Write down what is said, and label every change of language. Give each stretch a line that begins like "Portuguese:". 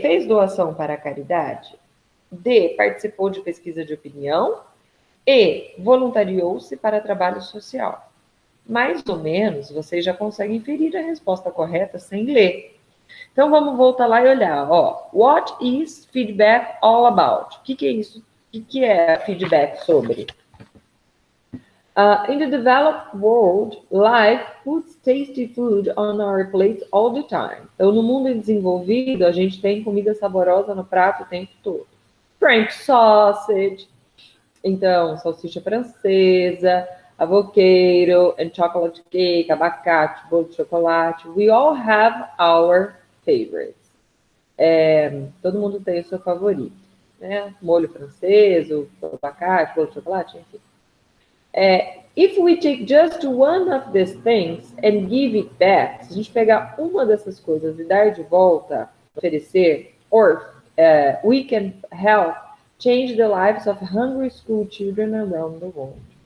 Portuguese: Fez doação para a caridade. D. Participou de pesquisa de opinião. E. Voluntariou-se para trabalho social. Mais ou menos, vocês já conseguem inferir a resposta correta sem ler. Então, vamos voltar lá e olhar. Ó,
English: what is feedback all about?
Portuguese: O que é isso? O que é feedback sobre?
English: In the developed world, life puts tasty food on our plates all the time.
Portuguese: Então, no mundo desenvolvido, a gente tem comida saborosa no prato o tempo todo.
English: French sausage,
Portuguese: então, salsicha francesa,
English: avocado, and chocolate cake,
Portuguese: abacate, bolo de chocolate.
English: We all have our favorites.
Portuguese: Todo mundo tem o seu favorito, né? Molho francês, o abacate, bolo de chocolate, enfim.
English: If we take just one of these things and give it back,
Portuguese: se a gente pegar uma dessas coisas e dar de volta, oferecer,
English: we can help change the lives of hungry school children around the world.